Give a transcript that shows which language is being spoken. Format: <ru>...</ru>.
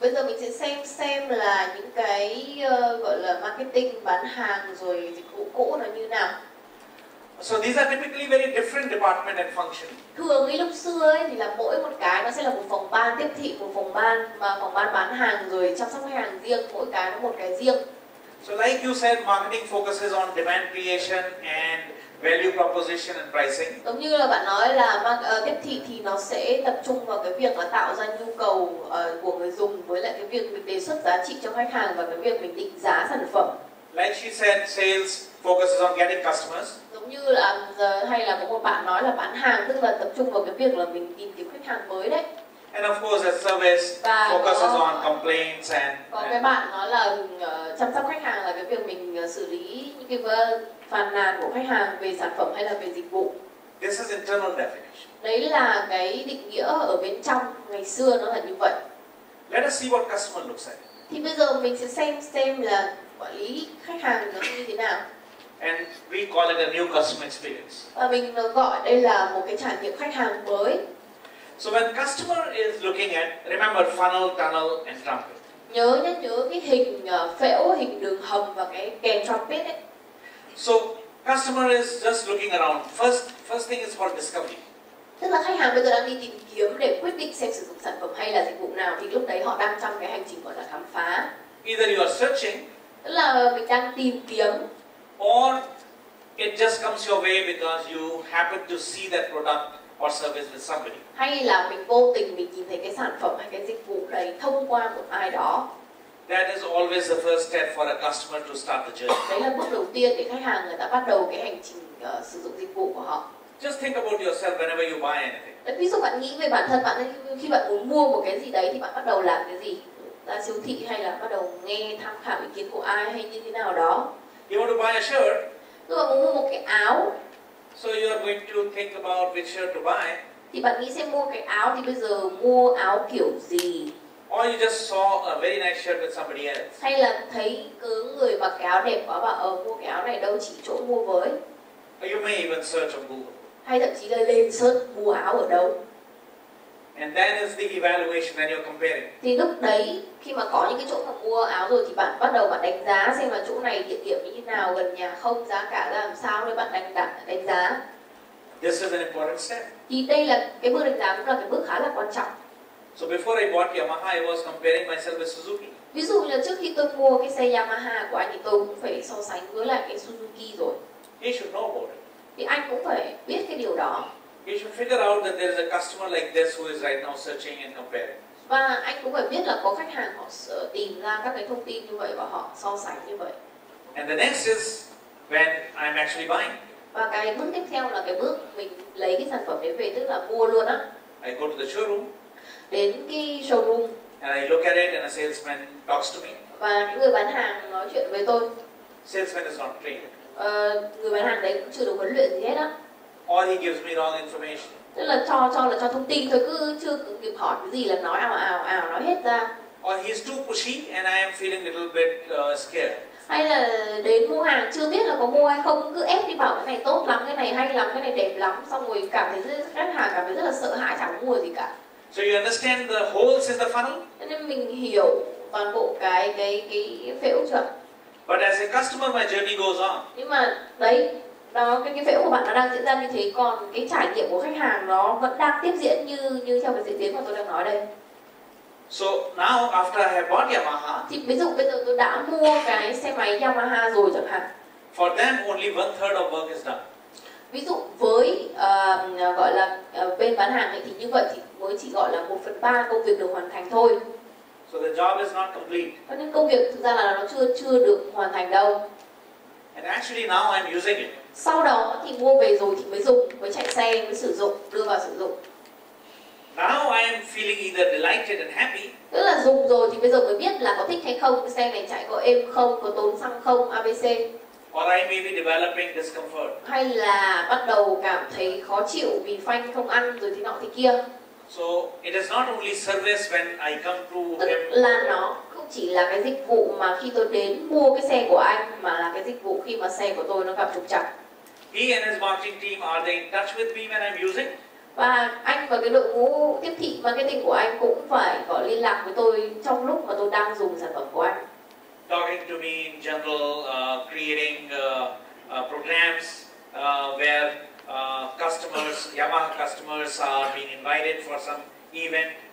<vi>Bây giờ mình sẽ xem là những cái gọi là marketing, bán hàng rồi dịch vụ cũ nó như nào.</vi> <en>So these are typically very different department and function.</en> <vi>Thường cái lúc xưa ấy, thì là mỗi một cái nó sẽ là một phòng ban tiếp thị, một phòng ban bán hàng rồi chăm sóc khách hàng riêng, mỗi cái nó một cái riêng.</vi> <en>So like you said, marketing focuses on demand creation and value proposition and pricing.</en> <vi>Giống như là bạn nói là tiếp thị thì nó sẽ tập trung vào cái việc là tạo ra nhu cầu của người dùng, với lại cái việc mình đề xuất giá trị cho khách hàng và cái việc mình định giá sản phẩm.</vi> <en>Like she said, sales focuses on getting customers.</en> <vi>Giống như là hay là có một bạn nói là bán hàng tức là tập trung vào cái việc là mình tìm kiếm khách hàng mới đấy.</vi> <en>And of course, as service focuses on complaints and</en> <vi>có cái bạn nói là chăm sóc khách hàng là cái việc mình xử lý những cái phàn nàn của khách hàng về sản phẩm hay là về dịch vụ.</vi> <en>this is internal definition.</en> <vi>Đấy là cái định nghĩa ở bên trong, ngày xưa nó là như vậy.</vi> <en>Let us see what customer looks like.</en> <vi>Thì bây giờ mình sẽ xem là quản lý khách hàng nó như thế nào.</vi> <en>And we call it a new customer experience.</en> <vi>Và mình gọi đây là một cái trải nghiệm khách hàng mới.</vi> <en>So when customer is looking at, remember funnel, tunnel and trumpet.</en> <vi>Nhớ cái hình phễu, hình đường hầm và cái kèn trumpet ấy.</vi> <en>So customer is just looking around. First thing is called discovery.</en> <vi>Tức là khách hàng bây giờ đang đi tìm kiếm để quyết định xem sử dụng sản phẩm hay là dịch vụ nào, thì lúc đấy họ đang trong cái hành trình gọi là khám phá.</vi> <en>Either you are searching,</en> <vi>tức là mình đang tìm kiếm,</vi> <en>or it just comes your way because you happen to see that product or service with somebody.</en> <vi>hay là mình vô tình mình nhìn thấy cái sản phẩm hay cái dịch vụ đấy thông qua một ai đó.</vi> <en>That is always the first step for a customer to start the journey.</en> <vi>Đấy là bước đầu tiên để khách hàng người ta bắt đầu cái hành trình sử dụng dịch vụ của họ.</vi> <en>Just think about yourself whenever you buy anything.</en> <vi>Đấy, ví dụ bạn nghĩ về bản thân bạn, khi bạn muốn mua một cái gì đấy thì bạn bắt đầu làm cái gì? Ra siêu thị hay là bắt đầu nghe tham khảo ý kiến của ai hay như thế nào đó?</vi> <en>You want to buy a shirt,</en> <vi>Nếu bạn muốn mua một cái áo</vi> <en>so you are going to think about which shirt to buy,</en> <vi>thì bạn nghĩ xem mua cái áo thì bây giờ mua áo kiểu gì?</vi> <en>or you just saw a very nice shirt with somebody else.</en> <vi>Hay là thấy cứ người mặc cái áo đẹp quá và mua cái áo này đâu chỉ chỗ mua với?</vi> <en>Or you may even search on Google.</en> <vi>Hay thậm chí là lên search mua áo ở đâu?</vi> <en>And that is the evaluation when you're comparing.</en> <vi>Thì lúc đấy khi mà có những cái chỗ mà mua áo rồi thì bạn bắt đầu bạn đánh giá xem là chỗ này địa điểm như thế nào, gần nhà không, giá cả ra làm sao để bạn đánh giá.</vi> <en>This is an important step.</en> <vi>Thì đây là cái bước đánh giá cũng là cái bước khá là quan trọng.</vi> <en>So before I bought Yamaha, I was comparing myself with Suzuki.</en> <vi>Ví dụ như là trước khi tôi mua cái xe Yamaha của anh thì tôi cũng phải so sánh với lại cái Suzuki rồi.</vi> <en>He should know about it.</en> <vi>Thì anh cũng phải biết cái điều đó.</vi> <en>He should figure out that there is a customer like this who is right now searching and comparing.</en> <vi>Và anh cũng phải biết là có khách hàng họ tìm ra các cái thông tin như vậy và họ so sánh như vậy.</vi> <en>And the next is when I'm actually buying.</en> <vi>Và cái bước tiếp theo là cái bước mình lấy cái sản phẩm đấy về, tức là mua luôn á.</vi> <en>I go to the showroom</en> <vi>Đến cái showroom</vi> <en>and I look at it and a salesman talks to me.</en> <vi>và những người bán hàng nói chuyện với tôi.</vi> <en>Salesman is not trained.</en> <vi>Người bán hàng đấy cũng chưa được huấn luyện gì hết á.</vi> <en>Or he gives me wrong information.</en> <vi>Tức là cho thông tin thôi, chưa kịp hỏi cái gì là nói ào nói hết ra.</vi> <en>Or he's too pushy and I am feeling a little bit scared.</en> <vi>Hay là đến mua hàng chưa biết là có mua hay không, cứ ép đi bảo cái này tốt lắm, cái này hay lắm, cái này đẹp lắm, xong rồi khách hàng cảm thấy rất là sợ hãi, chẳng muốn mua gì cả.</vi> <en>So you understand the holes in the funnel?</en> <vi>Cho nên mình hiểu toàn bộ cái phễu chưa?</vi> <en>But as a customer, my journey goes on.</en> <vi>Nhưng mà đấy, đó cái phễu của bạn nó đang diễn ra như thế, còn cái trải nghiệm của khách hàng nó vẫn đang tiếp diễn như theo cái diễn biến mà tôi đang nói đây.</vi> <en>So now after I have bought Yamaha,</en> <vi>Thì ví dụ bây giờ tôi đã mua cái xe máy Yamaha rồi chẳng hạn.</vi> <en>for them only 1/3 of work is done.</en> <vi>Ví dụ với gọi là bên bán hàng ấy, thì như vậy thì mới chỉ gọi là 1/3 công việc được hoàn thành thôi.</vi> <en>So the job is not complete.</en> <vi>Cho nên công việc thực ra là nó chưa được hoàn thành đâu.</vi> <en>And actually now I'm using it.</en> <vi>Sau đó thì mua về rồi thì mới dùng, mới chạy xe, mới sử dụng, đưa vào sử dụng.</vi> <en>Now I am feeling either delighted and happy.</en> <vi>Tức là dùng rồi thì bây giờ mới biết là có thích hay không, cái xe này chạy có êm không, có tốn xăng không, ABC.</vi> <en>Or I may be developing discomfort.</en> <vi>Hay là bắt đầu cảm thấy khó chịu vì phanh không ăn rồi thế nọ thế kia.</vi> <en>So it is not only service when I come to</en> <vi>Tức</vi> <en>him.</en> <vi>là nó không chỉ là cái dịch vụ mà khi tôi đến mua cái xe của anh, mà là cái dịch vụ khi mà xe của tôi nó gặp trục trặc.</vi> <en>He and his marketing team, are they in touch with me when I'm using?</en> <vi>Và anh và cái đội ngũ tiếp thị marketing của anh cũng phải có liên lạc với tôi trong lúc mà tôi đang dùng sản phẩm của anh.</vi> <en>Talking to me in general, creating programs where customers, Yamaha customers are being invited for some event.</en>